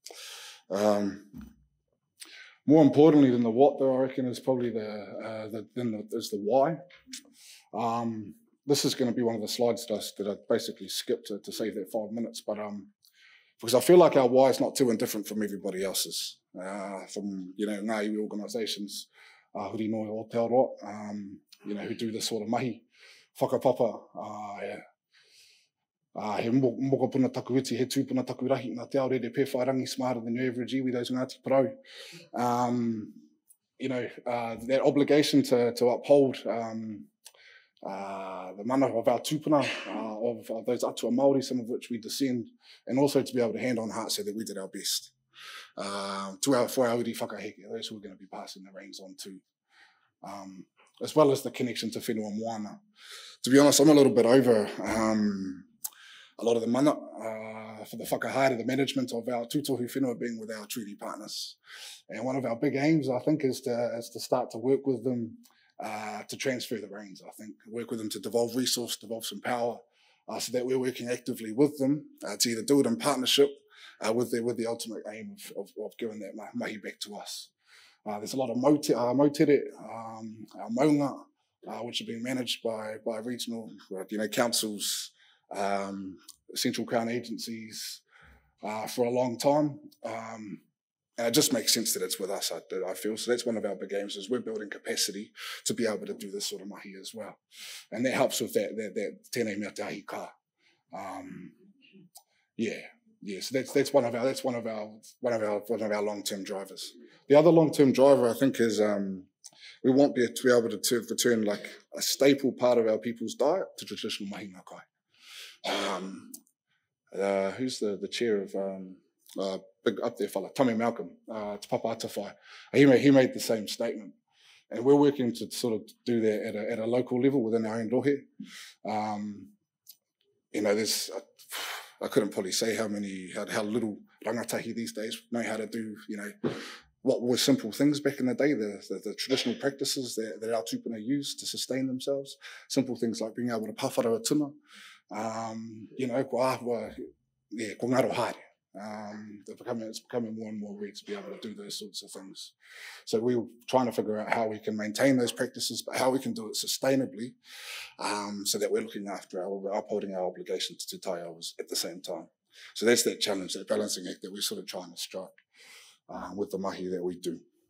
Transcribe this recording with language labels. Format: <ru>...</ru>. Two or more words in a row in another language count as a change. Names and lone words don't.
<en>More importantly than the what, though, I reckon, is probably the why. This is going to be one of the slides that I basically skipped to save that 5 minutes, but because I feel like our why is not too indifferent from everybody else's, from</en> <mi>ngā iwi</mi> <en>organisations,</en> <mi>huri noi o Aotearoa,</mi> <en>who do this sort of</en> <mi>mahi, whakapapa, he mokopuna taku iti, he tūpuna taku rahi, nā te ao re pewhairangi</mi> <en>smarter than your average</en> <mi>iwi, those Ngāti Parau.</mi> <en>That obligation to uphold the mana of our tūpuna, of those</en> <mi>atua Māori,</mi> <en>some of which we descend, and also to be able to hand on heart say that we did our best. For our</en> <mi>uri whakaheke,</mi> <en>those who we're going to be passing the reins on to. As well as the connection to</en> <mi>whenua moana.</mi> <en>To be honest, I'm a little bit over a lot of the mana for the whakahaere, the management of our</en> <mi>tūtohu whenua</mi> <en>being with our treaty partners. And one of our big aims, I think, is to start to work with them to transfer the reins, I think. Work with them to devolve resource, devolve some power, so that we're working actively with them to either do it in partnership with the ultimate aim of giving that mahi back to us. There's a lot of mautere, our maunga, which are being managed by regional councils, central crown agencies for a long time. And it just makes sense that it's with us, I feel. So that's one of our big aims, is we're building capacity to be able to do this sort of mahi as well. And that helps with that</en> <mi>tēnei mea te ahi ka.</mi> <en>So that's one of our long-term drivers. The other long-term driver, I think, is we want to be able to return like a staple part of our people's diet to traditional</en> <mi>mahinga kai.</mi> <en>who's the chair of big up there fella, Tommy Malcolm, Te Papa Atawhai. He made the same statement. And we're working to sort of do that at a local level within our own rohe. There's, I couldn't probably say how little rangatahi these days know how to do, what were simple things back in the day, the traditional practices that our tupuna used to sustain themselves. Simple things like being able to</en> <mi>pawhara a tuna, ko ahua, ko ngaro haere.</mi> <en>It's becoming more and more rare to be able to do those sorts of things. So we were trying to figure out how we can maintain those practices, but how we can do it sustainably, so that we're looking after upholding our obligations to Te Taiao at the same time. So that's that challenge, that balancing act that we're sort of trying to strike with the mahi that we do.</en>